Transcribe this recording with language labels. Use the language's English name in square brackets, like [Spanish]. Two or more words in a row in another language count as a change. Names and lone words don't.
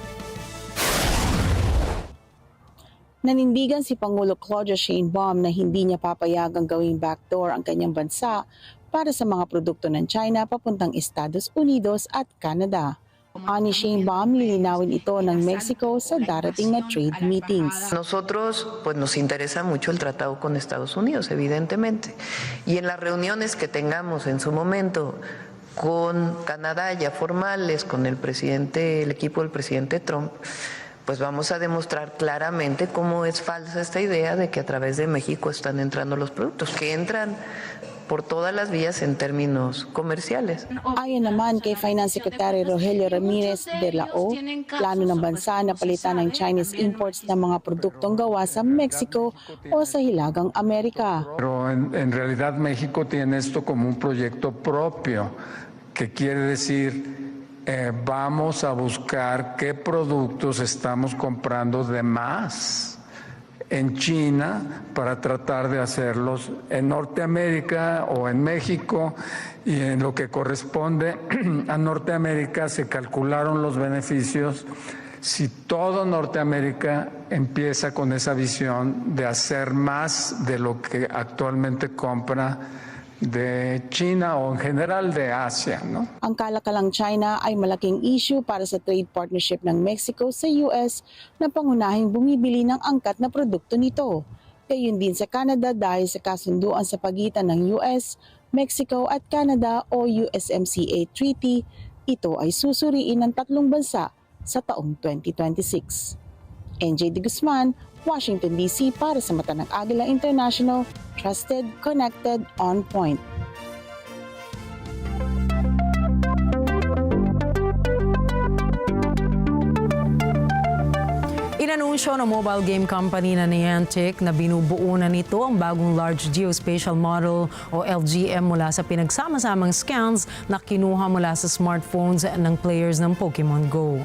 [Filipino] Nanindigan si Pangulo Claudia Sheinbaum na hindi niya papayagang gawing backdoor ang kanyang bansa para sa mga produkto ng China papuntang Estados Unidos at Canada. Ani Sheinbaum, lilinawin ito ng Mexico sa darating na [English] trade meetings. [Spanish] Nosotros pues nos interesa mucho el tratado con Estados Unidos, evidentemente. Y en las reuniones que tengamos en su momento con Canadá ya formales, con el equipo del presidente Trump, pues vamos a demostrar claramente cómo es falsa esta idea de que a través de México están entrando los productos, que entran por todas las vías en términos comerciales. [Filipino] Ayon naman kay Finance Secretary Rogelio Ramirez de la O, plano ng bansa na palitan ng [English] Chinese imports [Filipino] ng mga produktong gawa sa Mexico o sa Hilagang Amerika. [Spanish] Pero en realidad México tiene esto como un proyecto propio, que quiere decir vamos a buscar qué productos estamos comprando de más en China para tratar de hacerlos en Norteamérica o en México, y en lo que corresponde a Norteamérica se calcularon los beneficios si todo Norteamérica empieza con esa visión de hacer más de lo que actualmente compra de China o en general de Asia, ¿no? [Filipino] Ang kalakalang China ay malaking issue para sa [English] trade partnership [Filipino] ng Mexico sa US na pangunahing bumibili ng angkat na produkto nito. Gayon din sa Canada dahil sa kasunduan sa pagitan ng US, Mexico at Canada o USMCA Treaty, ito ay susuriin ng tatlong bansa sa taong 2026. NJ De Guzman, Washington DC para sa mata ng Agila International, [English] trusted, connected, on point. [Filipino] Inanunsyo ng [English] mobile game company [Filipino] na Niantic na binubuo na nito ang bagong Large Geospatial Model o LGM mula sa pinagsama-samang scans na kinuha mula sa smartphones ng players ng Pokemon Go.